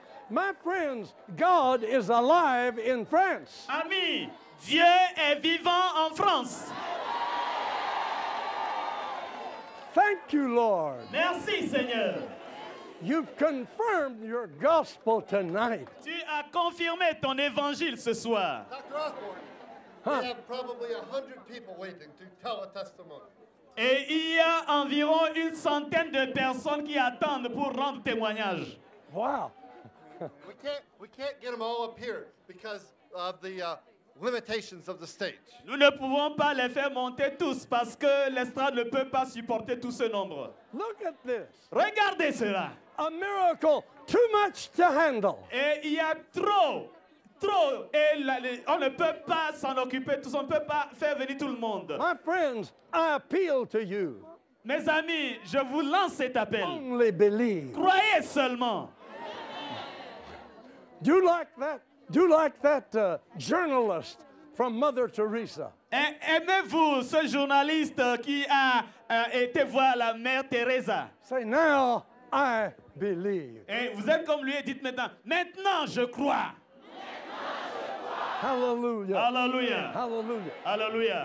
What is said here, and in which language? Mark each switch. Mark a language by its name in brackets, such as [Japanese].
[English] My friends, God is alive in France. [French] Ami, Dieu est vivant en France. [English] Thank you, Lord. [French] Merci Seigneur. [English] You've confirmed your gospel tonight. [French] Tu as confirmé ton évangile ce soir. [English] Dr. Osborne, we have probably 100 people waiting to tell a testimony. [French] Et il y a environ une centaine de personnes qui attendent pour rendre témoignage. [English] Wow. We can't get them all up here because of the limitations of the stage. [French] Nous ne pouvons pas les faire monter tous parce que l'estrade ne peut pas supporter tout ce nombre. [English] Look at this. [French] Regardez cela. [English] A miracle too much to handle. [French] Et il y a trop. Et on ne peut pas s'en occuper tous. On ne peut pas faire venir tout le monde. [English] My friends, I appeal to you. [French] Mes amis, je vous lance cet appel. [English] Only believe. [French] Croyez seulement. [English] Do you like that journalist from Mother Teresa? [French] Aimez-vous ce journaliste qui a été voir la mère Teresa? [English] Say, now I believe. [French] Et vous êtes comme lui et dites maintenant je crois. [English] Hallelujah. Hallelujah. Hallelujah. [French] Alléluia.